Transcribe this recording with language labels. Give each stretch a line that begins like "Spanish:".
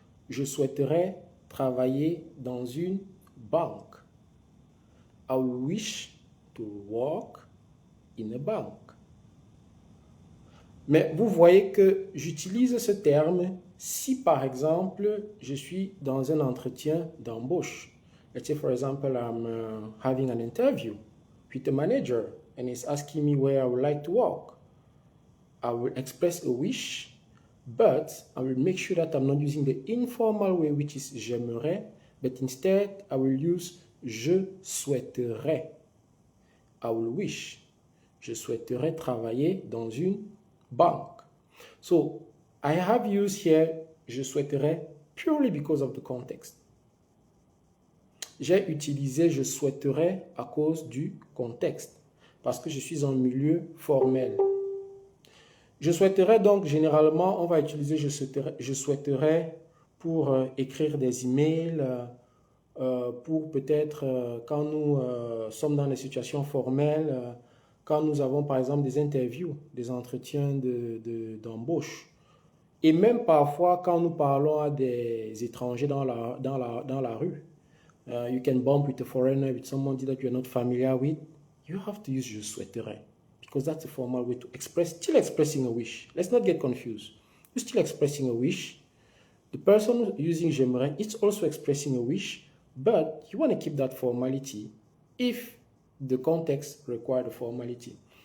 French: Je souhaiterais travailler dans une banque.
English: I wish to work in a bank.
French: Mais vous voyez que j'utilise ce terme si, par exemple, je suis dans un entretien d'embauche.
English: Let's say, for example, I'm having an interview with a manager and he's asking me where I would like to work. I will express a wish, but I will make sure that I'm not using the informal way, which is
French: j'aimerais,
English: but instead I will use
French: je souhaiterais.
English: I will wish.
French: Je souhaiterais travailler dans une banque.
English: So I have used here
French: je souhaiterais
English: purely because of the context.
French: J'ai utilisé je souhaiterais à cause du contexte, parce que je suis en milieu formel. Je souhaiterais donc, généralement, on va utiliser je souhaiterais pour écrire des emails, pour peut-être quand nous sommes dans des situations formelles, quand nous avons par exemple des interviews, des entretiens d'embauche. Et même parfois quand nous parlons à des étrangers dans la rue.
English: You can bump with a foreigner, with someone that you're not familiar with. You have to use
French: je souhaiterais,
English: because that's a formal way to express, still expressing a wish. Let's not get confused. You're still expressing a wish. The person using
French: j'aimerais,
English: it's also expressing a wish, but you want to keep that formality if the context requires the formality.